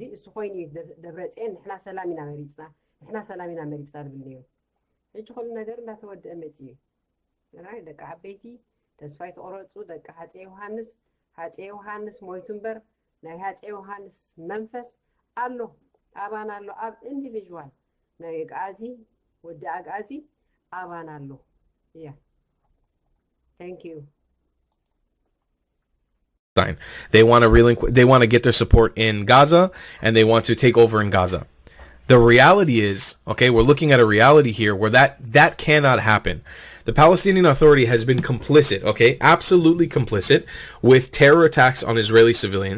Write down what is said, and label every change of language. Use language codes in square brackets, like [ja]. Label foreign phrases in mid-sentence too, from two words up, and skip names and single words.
[ti] እሱ ኮይኑ ደብረፅዮን ንሕና ሰላም ኢና መሪፅና ዝብል ነይሩ ሕጂ ኩሉ ነገር እንዳተወድአ መፅኡ እዩ ራይ ደቂ ዓበይቲ ተስፋ ይተቆረፁ ደቂ ሃፀይ ዮሃንስ ሞይቱ እምበር ናይ ሃፀይ ዮሃንስ መንፈስ ኣሎ ኣባን ኣሎ ኣብ ኢንዲቪዥዋል ናይ ኣግኣዚ ወዲ ኣግኣዚ ኣባን ኣሎ እያ [en] thank you They want to get their support in Gaza, and they want to take over in Gaza. The reality is, okay, we're looking at a reality here where that cannot happen. The Palestinian Authority has been complicit, okay, absolutely complicit with terror attacks on Israeli civilians.